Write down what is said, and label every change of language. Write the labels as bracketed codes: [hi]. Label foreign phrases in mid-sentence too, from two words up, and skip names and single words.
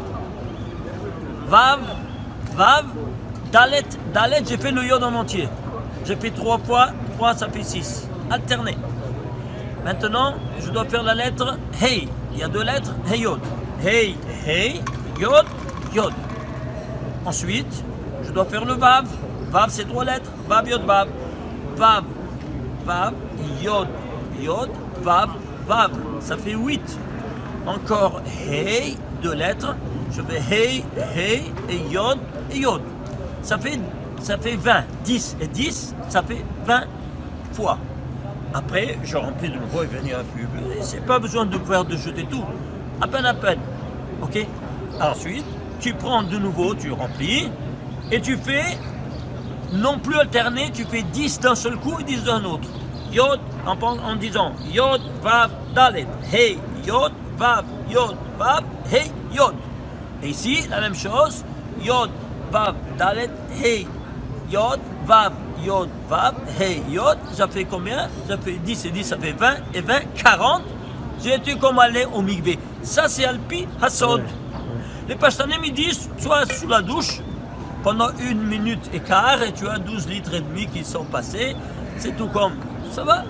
[he] וו וו דלת דלת, [fr] j'ai fait le Yod en entier. J'ai fait 3 fois, 3 ça fait 6. Alterné. Maintenant, je dois faire la lettre Hey. Il y a 2 lettres, [he] הא יוד הא הא יוד יוד. [fr] Ensuite, je dois faire le Vav. Vav, c'est 3 lettres. [he] וו יוד וו וו וו יוד יוד וו וו. [fr] Ça fait 8. Encore Hey, 2 lettres. Je fais [he] הא הא [fr] et Yod et Yod. Ça fait 20. 10 et 10, ça fait 20 fois. Après, je remplis de nouveau et venir un peu. C'est pas besoin de jeter tout. À peine. Ok? Ensuite, tu prends de nouveau, tu remplis et tu fais non plus alterné, tu fais 10 d'un seul coup et 10 d'un autre. [he] Yod [fr] en disant [he] יוד וו דלת. הא יוד וו הא יוד. [fr] Et ici, la même chose. [he] יוד וו דלת הא יוד וו יוד וו הא יוד. [fr] Ça fait combien? Ça fait 10 et 10, ça fait 20 et 20, 40. J'ai été comme aller au Mikvé. Ça, c'est [he] על פי הסוד. [fr] Les Pashtanim, ils disent, soit sous la douche, pendant 1 minute et quart, et tu as 12 litres et demi qui sont passés. C'est tout comme. Ça va?